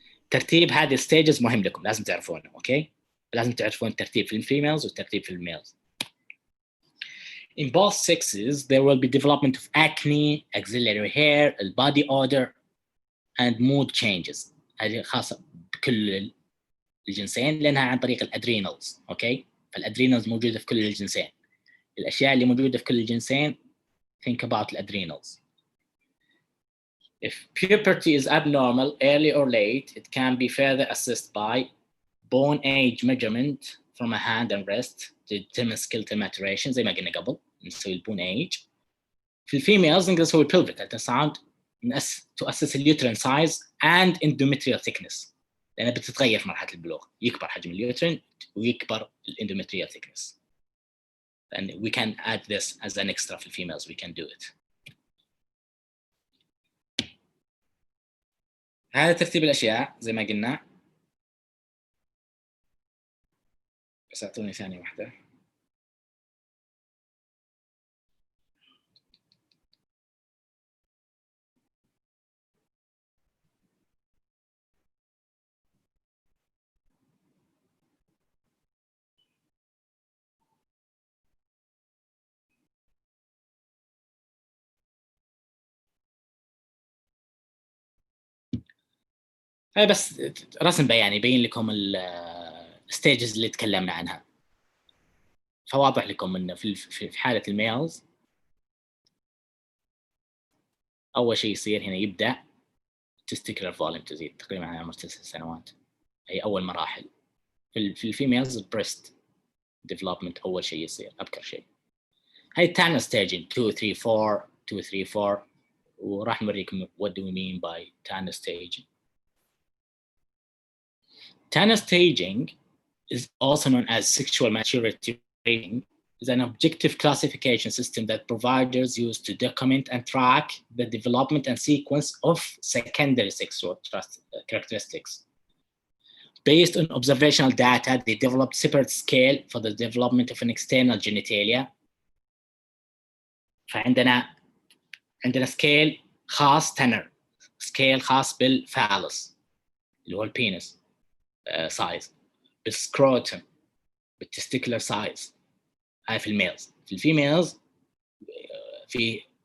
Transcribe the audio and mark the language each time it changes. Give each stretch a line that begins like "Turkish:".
Arabic: ترتيب هذه الستيجز مهم لكم، لازم تعرفونه. أوكي، لازم تعرفون الترتيب في الفيميلز والترتيب في الميلز.
English: In both sexes there will be development of acne, axillary hair, body odor and mood changes.
Arabic: هذه خاصة بكل الجنسين لأنها عن طريق الأدرينالز. أوكي، فالأدرينالز موجودة في كل الجنسين. الأشياء اللي موجودة في كل الجنسين
English: think about
Arabic: الأدرينالز.
English: If puberty is abnormal, early or late, it can be further assessed by bone age measurement from a hand and wrist to determine skeletal maturation
Arabic: زي ما قلنا قبل، نسوي البون ايج. في الفيميلز نقدر نسوي
English: pelvic ultrasound to assess
Arabic: اليوترين
English: size and endometrial thickness،
Arabic: لأنها بتتغير في مرحلة البلوغ، يكبر حجم اليوترين ويكبر endometrial thickness.
English: And we can add this as an extra
Arabic: في الفيميلز,
English: we can do it.
Arabic: هذا ترتيب الأشياء زي ما قلنا. بس أعطوني ثانية واحدة. هاي بس رسم بياني يبين لكم الستيجز اللي تكلمنا عنها، فواضح لكم انه في حاله الميلز اول شيء يصير هنا يبدا testicular volume تزيد تقريبا على عمر 9 سنوات، هي اول مراحل. في الفيميلز بريست ديفلوبمنت اول شيء يصير ابكر شيء. هاي تانا staging 2 3 4 وراح نوريكم
English: what do we mean by
Arabic: تانا staging.
English: Tana staging is also known as sexual maturity rating, is an objective classification system that providers use to document and track the development and sequence of secondary sexual characteristics. Based on observational data, they developed separate scale for the development of an external genitalia.
Arabic: فعندنا سكيل خاص تنر، سكيل خاص بالفالس اللي هو البينس سايز، بالسكروتم، بالتستيكولار سايز. هاي في الميلز. في الفيميلز في